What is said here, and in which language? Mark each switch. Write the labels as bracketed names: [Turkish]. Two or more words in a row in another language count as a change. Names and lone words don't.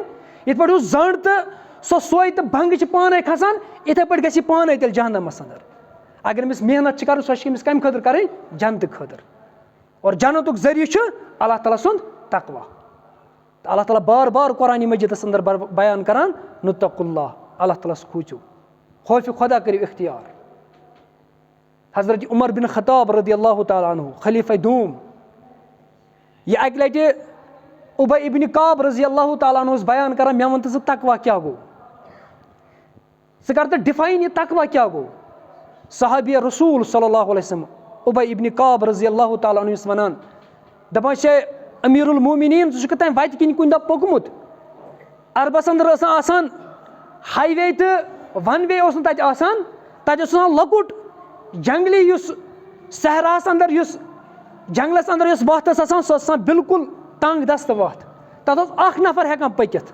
[Kashmiri] یِتھ پٲٹھۍ یُس زنٛڈ تہٕ سۄ سوے تہٕ بنٛگہٕ چھِ پانَے کھَسان, یِتھَے پٲٹھۍ گژھِ یہِ پانَے تیٚلہِ جہنمَس اَنٛدر. اگر أمِس محنت چھِ کَرٕنۍ سۄ چھِ أمِس کَمہِ خٲطرٕ کَرٕنۍ, جنتہٕ خٲطرٕ. اور جنتُک ذٔریعہٕ چھُ اللہ تعالیٰ سُنٛد تقوا. تہٕ اللہ تعالیٰ بار بار قرآنِ مجیٖدَس اَنٛدر بیان کَران [Arabic] نُتَّقُوا اللہ, [Kashmiri] اللہ تعالیٰ ہَس کھوٗژِو, خوفِ خۄدا کٔرِو اختیار. حضرت عمر بن خطاب [Arabic] رضی اللہ تعالیٰ عنہ [Kashmiri] خلیفہ دوم, یہِ اَکہِ لَٹہِ اُبَے ابن کعب [Arabic] رضی اللہ تعالیٰ عنہ [Kashmiri] اوس بیان کَران مےٚ وَن تہٕ ژٕ تقوا کیٛاہ گوٚو, ژٕ کَر تہٕ ڈِفاین یہِ تقوا کیٛاہ گوٚو. صحابیہ رسوٗل [Arabic] صلی اللہ علیہ وسلم [Kashmiri] اُبَے ابن کعب [Arabic] رضی اللہ تعالیٰ عنہ [Kashmiri] یُس وَنان, دَپان چھے امیٖر المومنیٖن ژٕ چھُکھٕ تَمہِ وَتہِ کِنۍ کُنہِ دۄہ پوٚکمُت, عربَس اَنٛدر ٲس آسان ہاے وے تہٕ وَن وے اوس نہٕ تَتہِ آسان, تَتہِ اوس آسان لۄکُٹ جنٛگلی یُس صحراہَس اَنٛدر یُس جنٛگلَس اَنٛدر یۄس وَتھ ٲس آسان سۄ ٲس آسان بِلکُل تنٛگ دَستہٕ وَتھ, تَتھ اوس اَکھ نفر ہٮ۪کان پٔکِتھ.